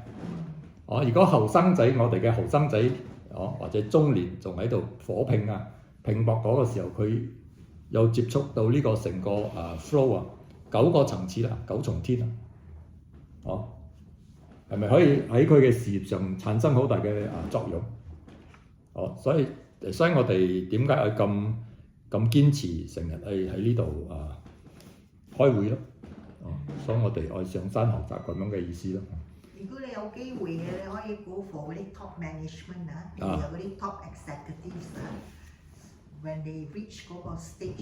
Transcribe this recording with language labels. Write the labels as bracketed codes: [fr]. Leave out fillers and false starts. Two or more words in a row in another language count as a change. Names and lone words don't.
[yue] 如果後生仔，我哋嘅後生仔，或者中年仲喺度火拼啊、拼搏嗰個時候，佢有接觸到呢個成個flow 啊，9個層次啦，9重天啊，係咪可以喺佢嘅事業上產生好大嘅作用？所以我哋點解要咁堅持成日喺呢度開會咯？所以我哋愛上山學習咁樣嘅意思咯。如果你有機會嘅，你可以 [en] go for [yue] 嗰啲 [en] top management [yue] 啊，譬如嗰啲 [en] top executives [yue] 啊， [en] when they reach [yue] 嗰個 stage。